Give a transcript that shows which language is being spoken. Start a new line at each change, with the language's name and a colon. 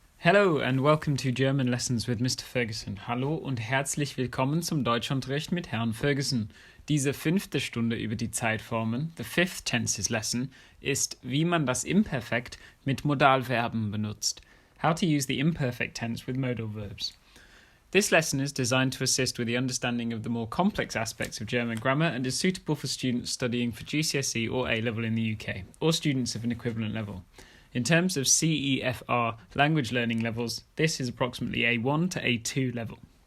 English: Hello and welcome to German Lessons with Mr. Ferguson.
German: Hallo und herzlich willkommen zum Deutschunterricht mit Herrn Ferguson. Diese 5. Stunde über die Zeitformen,
English: the fifth tenses lesson,
German: ist, wie man das Imperfekt mit Modalverben benutzt.
English: How to use the imperfect tense with modal verbs. This lesson is designed to assist with the understanding of the more complex aspects of German grammar and is suitable for students studying for GCSE or A-level in the UK, or students of an equivalent level. In terms of CEFR language learning levels, this is approximately A1 to A2 level.